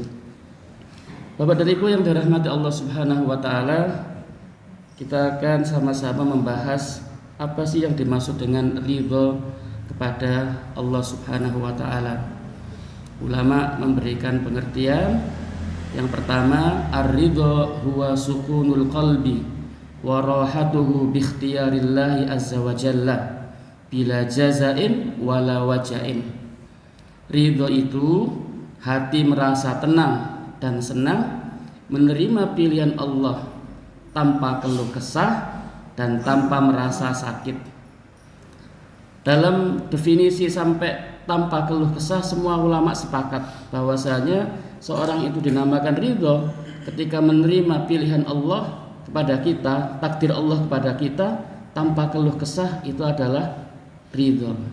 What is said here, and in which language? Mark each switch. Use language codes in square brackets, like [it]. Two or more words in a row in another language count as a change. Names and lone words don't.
[id] Bapak dan Ibu yang dirahmati Allah [ar] سبحانه وتعالى, [id] kita akan sama-sama membahas apa sih yang dimaksud dengan ridha kepada Allah [ar] سبحانه وتعالى. [id] Ulama memberikan pengertian. Yang pertama, [ar] الرضا هو سكون القلب وراحته باختيار الله عز وجل بلا جزع ولا وجع. [id] Ridha itu hati merasa tenang dan senang menerima pilihan Allah tanpa keluh kesah dan tanpa merasa sakit. Dalam definisi sampai tanpa keluh kesah, semua ulama sepakat bahwasanya seorang itu dinamakan ridho ketika menerima pilihan Allah kepada kita, takdir Allah kepada kita tanpa keluh kesah, itu adalah ridho.